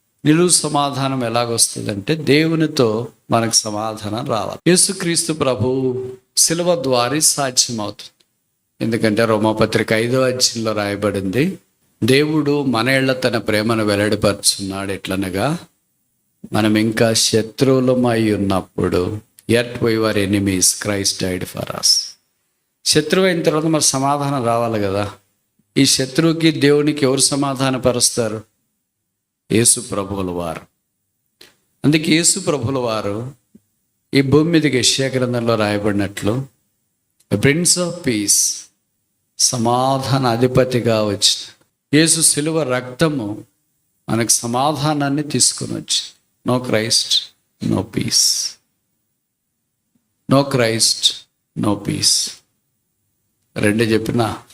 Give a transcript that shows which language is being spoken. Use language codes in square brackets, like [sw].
[te] నిలువు సమాధానం ఎలాగొస్తుందంటే దేవునితో మనకు సమాధానం రావాలి. యేసుక్రీస్తు ప్రభు శిలువ ద్వారా సాధ్యమవుతుంది. ఎందుకంటే రోమాపత్రిక 5వ అధ్యాయంలో రాయబడింది, దేవుడు మన ఎళ్ళ తన ప్రేమను వెల్లడిపరుచున్నాడు. ఎట్లనగా మనం ఇంకా శత్రువులమై ఉన్నప్పుడు, [en] yet we were enemies, Christ died for us. [te] శత్రువు అయిన తర్వాత మరి సమాధానం రావాలి కదా. ఈ శత్రువుకి దేవునికి ఎవరు సమాధానపరుస్తారు? యేసు ప్రభువుల వారు. అందుకే యేసు ప్రభువుల వారు ఈ భూమి మీదకి యెషయా గ్రంథంలో రాయబడినట్లు [en] prince of peace, [te] సమాధాన అధిపతిగా వచ్చిన యేసు శిలువ రక్తము మనకు సమాధానాన్ని తీసుకొని వచ్చి, [en] No Christ no peace, no Christ no peace. [te] 2 చెప్పినా